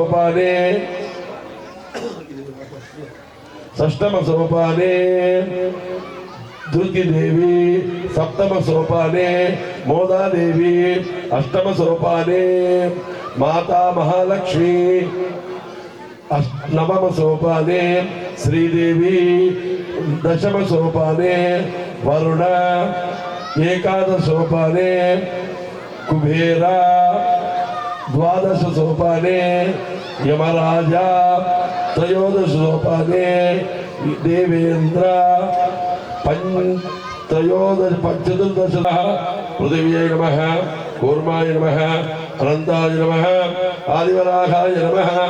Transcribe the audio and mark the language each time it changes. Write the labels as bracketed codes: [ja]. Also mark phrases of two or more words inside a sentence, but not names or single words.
[sa] सोपाने दुर्गी देवी सप्तम सोपाने मोदा देवी अष्टम सोपाने माता महालक्ष्मी नवम सोपाने श्रीदेवी दशम सोपाने वरुण एकादश सोपाने कुबेरा ద్వాదశ సోపానే యమరాజా త్రయోదశ సోపానే దేవేంద్ర చతుర్దశ పృథివ్యై నమః కూర్మాయ నమః అనంతాయ నమః ఆదివరాహాయ నమః.